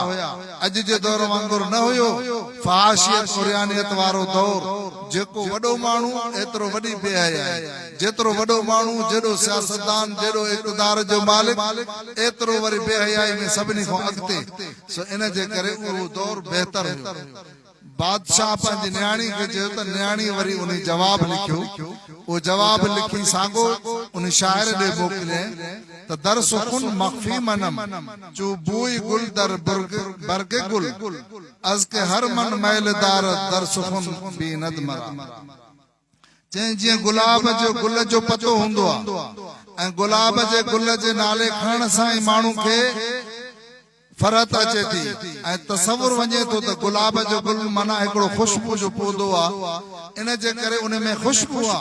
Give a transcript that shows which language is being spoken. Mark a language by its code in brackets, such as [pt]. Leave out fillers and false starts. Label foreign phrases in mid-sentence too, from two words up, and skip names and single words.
[sd] अॼु जे दौर वांगुरु न हुयो फहाशियत उरियानियत वारो दौर, जेको वॾो माण्हू एतिरो वॾी बेहयाई, जेतिरो वॾो माण्हू जेॾो सियासतदान जेॾो इक़्तिदार जो मालिक एतिरो वरी बेहयाई में सभिनी खां अॻिते। सो इन जे करे उहो दौर बहितर हुयो। बादशाह पंहिंजी न्याणी खे चयो त न्याणी वरी उन जवाब लिखियो। वो जवाब लिखी सागो उन शायर ॾे मोकिलियईं त [fa] در سخن مخفی منم چو بوی گل در برگ گل از که هر من میلدار در سخن بی ندمرا. [sd] चई जीअं गुलाब जो गुल जो पतो हूंदो आहे ऐं गुलाब जे गुल जे नाले खणण सां ई माण्हू खे फरत अचे थी ऐं तसवुर वञे थो त गुलाब जो गुल माना हिकिड़ो खुशबू जो पौधो आहे, इन जे करे उन में खुशबू आहे।